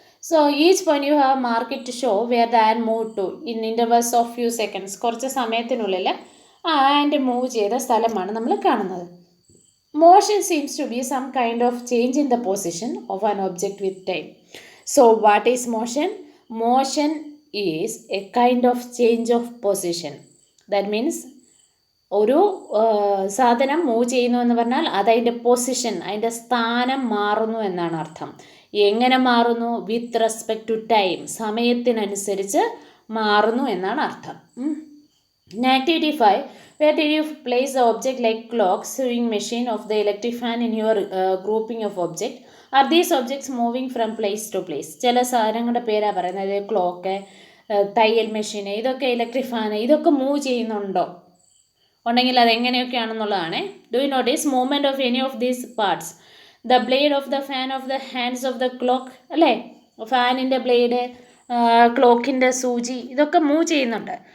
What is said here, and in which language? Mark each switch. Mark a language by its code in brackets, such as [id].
[en] So each point you have mark it to show where the and move to in intervals of few seconds. [ml] കുറച്ച് സമയത്തിനുള്ളിൽ ആ and move ചെയ്ത സ്ഥലമാണ് നമ്മൾ കാണുന്നത്. [en] Motion seems to be some kind of change in the position of an object with time. So what is motion? Motion is a kind of change of position. That means [ml] ഒരു സാധനം move ചെയ്യുന്നു എന്ന് പറഞ്ഞാൽ അതതിൻ്റെ position, അതിൻ്റെ സ്ഥാനം മാറുന്നു എന്നാണ് അർത്ഥം. എങ്ങനെ മാറുന്നു? [en] with respect to time, [ml] സമയത്തിനനുസരിച്ച് മാറുന്നു എന്നാണ് അർത്ഥം. [en] Activity 5, where did you place the object like clock, sewing machine of the electric fan in your grouping of object? Are these objects moving from place to place? [ml] ചില സാധനങ്ങളുടെ പേരാണ് പറയുന്നത്. Clock, തയ്യൽ മെഷീന്, ഇതൊക്കെ ഇലക്ട്രിക് ഫാന്, ഇതൊക്കെ move ചെയ്യുന്നുണ്ടോ? ഉണ്ടെങ്കിൽ അതെങ്ങനെയൊക്കെയാണെന്നുള്ളതാണ്. [en] Do you notice movement of any of these parts? The blade of the fan of the hands of the clock, [ml] അല്ലേ? ഫാനിൻ്റെ ബ്ലേഡ്, ക്ലോക്കിൻ്റെ സൂചി, ഇതൊക്കെ മൂവ് ചെയ്യുന്നുണ്ട്.